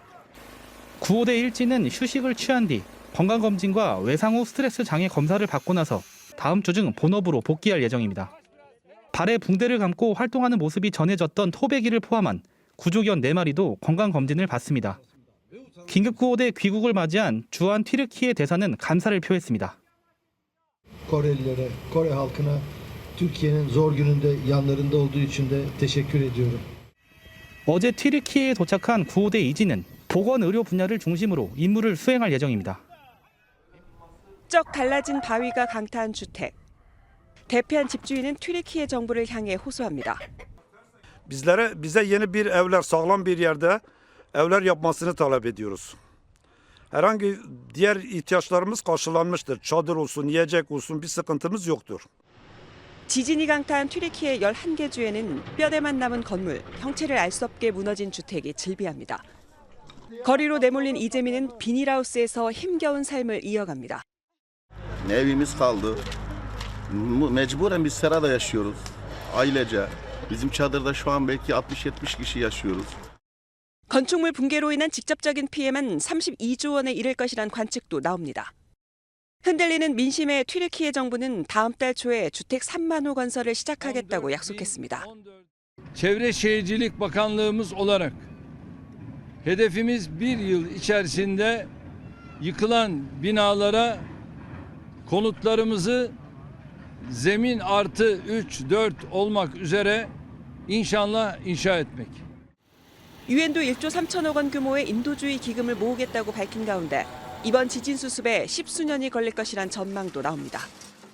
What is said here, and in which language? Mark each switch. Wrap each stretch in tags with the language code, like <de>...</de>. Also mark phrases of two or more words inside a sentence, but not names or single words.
<ko>구호대 일진은 휴식을 취한 뒤 건강검진과 외상 후 스트레스 장애 검사를 받고 나서 다음 주 중 본업으로 복귀할 예정입니다. 발에 붕대를 감고 활동하는 모습이 전해졌던 토백이를 포함한 구조견 4마리도 건강검진을 받습니다. 긴급구호대 귀국을 맞이한 주한 튀르키예 대사는 감사를 표했습니다.</ko> <tr>Korelilere, Kore halkına Türkiye'nin zor gününde yanlarında olduğu için de teşekkür ediyorum.</tr> <ko>어제 튀르키예에 도착한 구호대 이진은 보건의료 분야를 중심으로 임무를 수행할 예정입니다. 쩍 갈라진 바위가 강타한 주택. 대피한 집주인은 튀르키예 정부를 향해 호소합니다.</ko> <tr>Bize yeni bir evler, sağlam bir yerde evler yapmasını talep ediyoruz. Herhangi diğer ihtiyaçlarımız karşılanmıştır. Çadır olsun, yiyecek olsun bir sıkıntımız yoktur.</tr> <ko>지진이 강타한 튀르키예 11개 주에는 뼈대만 남은 건물, 형체를 알 수 없게 무너진 주택이 즐비합니다. 거리로 내몰린 이재민은 비닐하우스에서 힘겨운 삶을 이어갑니다.</ko> <tr>Evimiz kaldı. Mecburen biz serada yaşıyoruz. Ailece. Bizim çadırda şu an belki 60-70 kişi yaşıyoruz.</tr> <ko>건축물 붕괴로 인한 직접적인 피해만 32조 원에 이를 것이란 관측도 나옵니다. 흔들리는 민심의 튀르키예 정부는 다음 달 초에 주택 3만 호 건설을 시작하겠다고 약속했습니다.</ko> <tr>Çevre Şehircilik Bakanlığımız olarak hedefimiz bir yıl içerisinde yıkılan binalara konutlarımızı zemin artı 3-4 olmak üzere inşallah inşa etmek.</tr> <ko>유엔도 1조 3천억 원 규모의 인도주의 기금을 모으겠다고 밝힌 가운데 이번 지진 수습에 10수년이 걸릴 것이란 전망도 나옵니다.</ko>